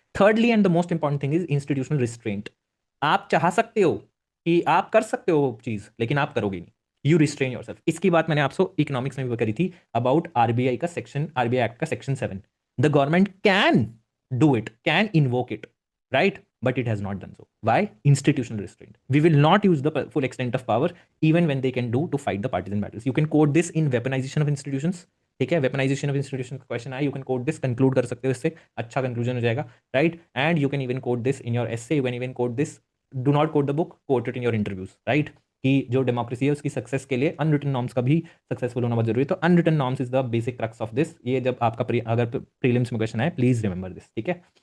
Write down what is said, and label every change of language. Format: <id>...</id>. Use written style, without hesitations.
<en>Thirdly and the most important thing is institutional restraint.</en> <hi>आप चाह सकते हो कि आप कर सकते हो वो चीज, लेकिन आप करोगे नहीं,</hi> <en>You restrain yourself.</en> <hi>इसकी बात मैंने आपसे इकोनॉमिक्स में भी करी थी अबाउट आरबीआई का सेक्शन, आरबीआई एक्ट का section 7,</hi> <en>The government can do it, can invoke it, right? But it has not done so. Why? Institutional restraint. We will not use the full extent of power even when they can do to fight the partisan battles. You can quote this in weaponization of institutions. ठीक है, weaponization of institution का question आया, you can quote this,</en> <hi>conclude कर सकते हो इससे, अच्छा conclusion हो जाएगा,</hi> <en>right, and you can even quote this in your essay, you can even quote this, do not quote the book, quote it in your interviews, right,</en> <hi>कि जो democracy है उसकी सक्सेस के लिए अनरिटन नॉर्म्स का भी सक्सेसफुल होना बहुत जरूरी है।</hi> <en>तो unwritten norms is the basic crux of this,</en> <hi>ये जब आपका अगर प्रीलिम्स में क्वेश्चन आए</hi> <en>Please remember this, ठीक है।</en>